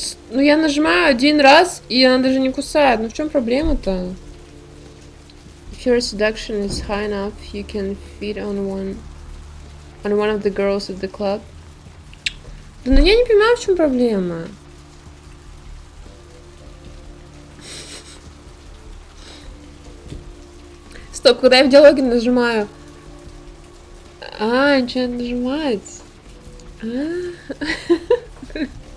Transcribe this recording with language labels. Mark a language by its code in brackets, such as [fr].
[ru] Ну я нажимаю один раз, и она даже не кусает. Ну в чем проблема-то? [en] If your seduction is high enough, you can feed on one of the girls at the club. [ru] Да ну я не понимаю, в чем проблема. Стоп, когда я в диалоге нажимаю. Ничего не нажимать.